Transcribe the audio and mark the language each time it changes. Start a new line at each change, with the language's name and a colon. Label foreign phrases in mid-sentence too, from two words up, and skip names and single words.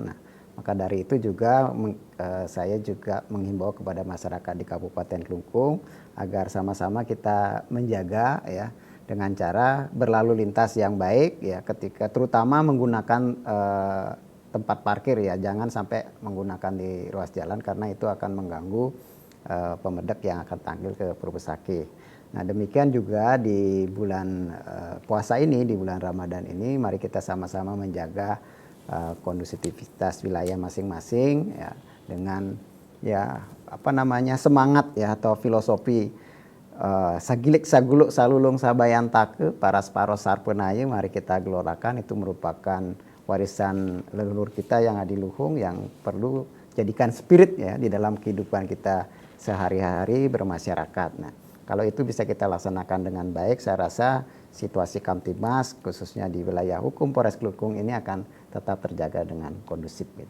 Indonesian: Nah, maka dari itu juga saya juga menghimbau kepada masyarakat di Kabupaten Klungkung agar sama-sama kita menjaga ya dengan cara berlalu lintas yang baik ya, ketika terutama menggunakan tempat parkir ya, jangan sampai menggunakan di ruas jalan karena itu akan mengganggu pemedek yang akan tampil ke Pura Besakih. Nah demikian juga di bulan puasa ini, di bulan Ramadan ini, mari kita sama-sama menjaga kondusivitas wilayah masing-masing ya, dengan ya semangat ya atau filosofi
Balinese: sagilik saguluk salulung sabayantake para separos sarpenaye,
Indonesian: mari kita gelorakan. Itu merupakan warisan leluhur kita yang adiluhung yang perlu jadikan spirit ya di dalam kehidupan kita sehari-hari bermasyarakat. Nah kalau itu bisa kita laksanakan dengan baik, saya rasa situasi Kamtibmas khususnya di wilayah hukum Polres Klungkung ini akan tetap terjaga dengan kondusif gitu.